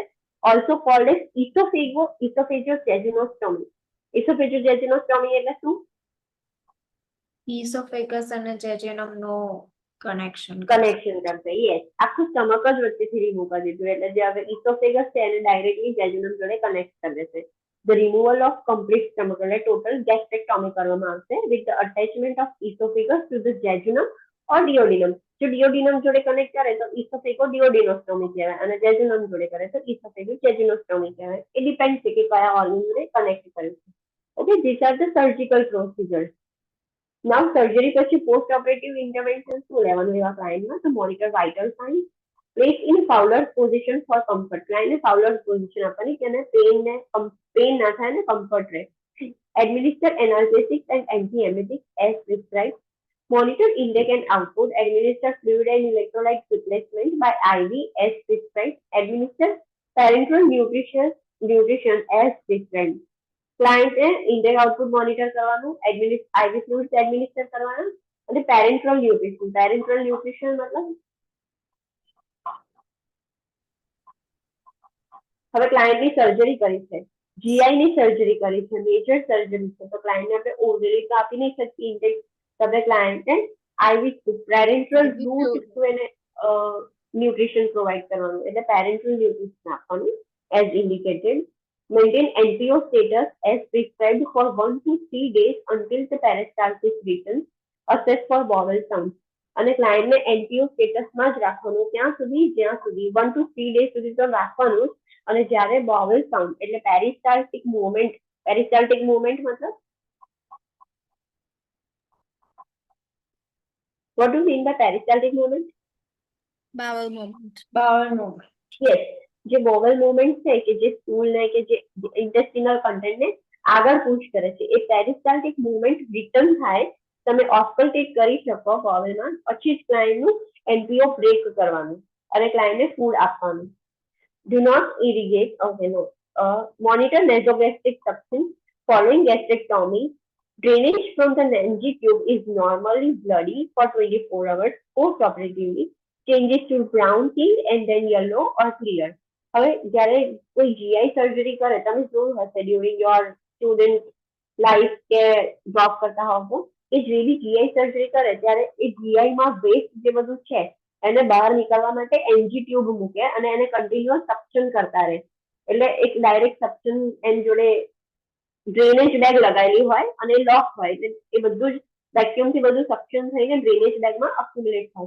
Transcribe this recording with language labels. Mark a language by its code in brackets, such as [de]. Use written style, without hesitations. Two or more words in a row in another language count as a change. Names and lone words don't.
[en] also called as esophagojejunostomy. [gu] ઇસોફેજિયોજેજુનોસ્ટોમી એટલે શું? [en] esophagus અને jejunum નો કનેક્શન [gu] કરશે. યસ આખું સ્ટમક જ વચ્ચેથી રિમૂવ કરી દીધું એટલે જે હવે ઇસોફેગસ છે એને ડાયરેક્ટલી જેજુનમ જોડે કનેક્ટ કરી દેશે. [en] The removal of complete stomach એટલે total gastrectomy [gu] કરવામાં આવશે [en] with the attachment of esophagus to the jejunum or duodenum. [gu] જો duodenum જોડે કનેક્ટ કરે તો esophagoduodenostomie કહેવાય અને jejunum જોડે કરે તો esophagojejunostomie કહેવાય. એ ડિપેન્ડ છે કે કયા ઓર્ગન જોડે કનેક્ટ કર્યું છે. [en] Okay, these are the surgical procedures. Now surgery [gu] પછી [en] post operative intervention [gu] શું લેવાનું એવા ક્લાયન્ટમાં? [en] તો monitor vital signs, place in Fowler's position for comfort. [gu] ક્લાયન્ટને [en] Fowler's position [gu] આપવાની કે એને પેઇન ના થાય ને કમ્ફર્ટ રહે. [en] Administer analgesics and antiemetics as prescribed. Monitor intake and output. Administer fluid and electrolyte replacement by IV as prescribed. Administer parenteral nutrition as prescribed. [gu] ક્લાયન્ટે [en] intake output monitor [gu] કરવાનું, [en] IV fluids administer [gu] કરવાના અને [en] parenteral nutrition [gu] મતલબ હવે ક્લાયન્ટની સર્જરી કરી છે, GI ની સર્જરી કરી છે, [en] major surgery [gu] છે તો ક્લાયન્ટને આપણે ઓરલી તો આપી નહીં શકીએ ઇન્ટેક. તમે ક્લાયન્ટને [en] IV parenteral [gu] રૂટ એને [en] nutrition provide [gu] કરવાનું એટલે [en] parenteral nutrition [gu] આપવાનું [en] as indicated. Maintain NPO status as prescribed for 1 to 3 days until the peristalsis returns. Assess for bowel sounds. [gu] અને ક્લાયન્ટને [en] NPO status [gu] જ રાખવાનું ત્યાં સુધી જ્યાં સુધી [en] 1 to 3 days [gu] સુધી તો રાખવાનું જ. અને જ્યારે [en] bowel sound એટલે peristaltic movement મતલબ what do you mean by peristaltic movement? Bowel movement. Yes, [gu] જે [en] bowel movement [gu] છે કે જે સ્ટૂલ ને કે જે [en] intestinal content [gu] ને આગળ પુશ કરે છે એ [en] peristaltic movement return [gu] થાય તમે ઓસ્કલ્ટેટ કરી શકો બોવલમાં પછી જ ક્લાયન્ટનું [en] NPO break [gu] કરવાનું અને ક્લાયન્ટને ફૂડ આપવાનું. [en] Do not irrigate monitor nasogastric suction following gastrectomy. Drainage from the NG tube is normally bloody for 24 hours post-operatively. Changes to brown tint and then yellow or clear. [gu] હવે જ્યારે કોઈ GI સર્જરી કરે તમે જોયું હશે [en] during your student life [gu] કે જોબ કરતા હોવ તો એ જે બી GI સર્જરી કરે ત્યારે એ GI માં વેસ્ટ જે બધું છે એને બહાર નીકળવા માટે [en] NG tube [gu] મૂકે અને એને [en] continuous suction [gu] કરતા રહે એટલે એક [en] direct suction [gu] એની જોડે [en] drainage bag [gu] લગાવેલી હોય અને લોક હોય એટલે એ બધું જ વેક્યુમથી બધું સક્શન થઈને [en] drainage bag accumulate [gu] થાય.